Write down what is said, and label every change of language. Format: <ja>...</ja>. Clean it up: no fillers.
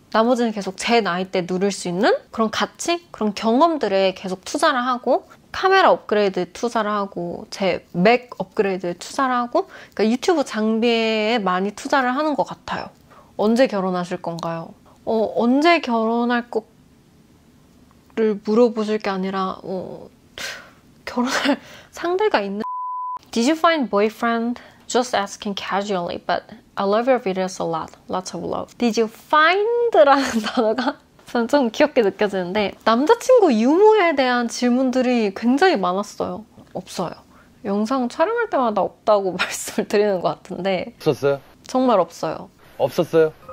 <ko>나머지는 계속 제 나이 때 누릴 수 있는 그런 가치, 그런 경험들에 계속 투자를 하고 카메라 업그레이드에 투자를 하고 제 맥 업그레이드에 투자를 하고 그러니까 유튜브 장비에 많이 투자를 하는 것 같아요. 언제 결혼하실 건가요? 언제 결혼할 거를 물어보실 게 아니라 결혼할 상대가 있는 Did you find boyfriend?</ko> <en>Just asking casually, but I love your videos a lot. Lots of love.</en> <ko>Did you find 라는 단어가 저는 좀 귀엽게 느껴지는데 남자친구 유무에 대한 질문들이 굉장히 많았어요. 없어요. 영상 촬영할 때마다 없다고 말씀을 드리는 것 같은데 없었어요? 정말 없어요. 없었어요?</ko>